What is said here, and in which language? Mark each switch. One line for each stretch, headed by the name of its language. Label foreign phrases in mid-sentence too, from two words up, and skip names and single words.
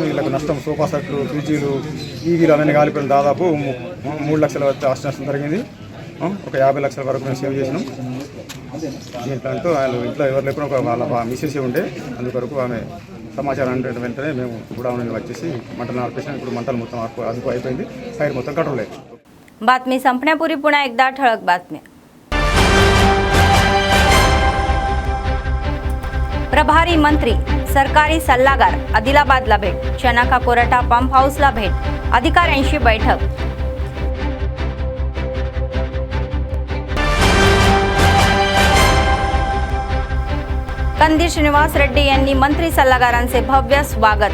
Telugu: వీళ్ళకి నష్టం సోఫా సెట్లు, ఫ్రిడ్జీలు, టీవీలు అవన్నీ కాలిపోయిన దాదాపు 3 లక్షల ఆస్తి నష్టం జరిగింది. ఒక 50 లక్షల వరకు మేము సేవ్ చేసినాం. దీంట్లో వాళ్ళు ఇంట్లో ఎవరు లేకుండా వాళ్ళ మిస్సెస్ ఉండే, అందుకొరకు ఆమె సమాచారం అంటే వెంటనే మేము గూడౌన్ వచ్చేసి మంటలు ఆర్పేసాం. ఇప్పుడు మంటలు మొత్తం అదుపు అయిపోయింది. ఫైర్ మొత్తం
Marathi: कंट्रोल आहे. बातमी संपण्यापूर्वी पुन्हा एकदा ठळक बातम्या. प्रभारी मंत्री, सरकारी सल्लागार आदिलाबादला भेट. चनाका कोरटा पंप हाऊसला भेट. अधिकाऱ्यांशी बैठक. कंदीर श्रीनिवास रेड्डी यांनी मंत्री सल्लागारांचे भव्य स्वागत.